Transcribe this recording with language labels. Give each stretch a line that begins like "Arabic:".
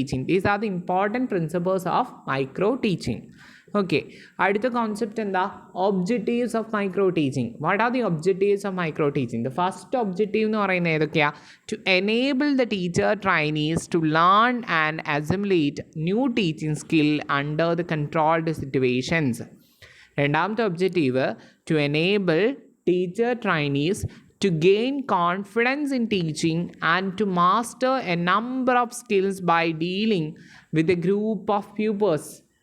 English: These are the important principles of micro teaching.
Malayalam: Okay, അടുത്ത concept എന്താ, objectives of micro teaching.
English: What are the objectives of micro teaching? The first objective
Malayalam: എന്ന് പറയുന്നത് ഏതൊക്കെയാ,
English: To enable the teacher trainees to learn and assimilate new teaching skill under the controlled situations. രണ്ടാമത്തെ objective, to enable teacher trainees to gain confidence in teaching and to master a number of skills by dealing with a group of pupils.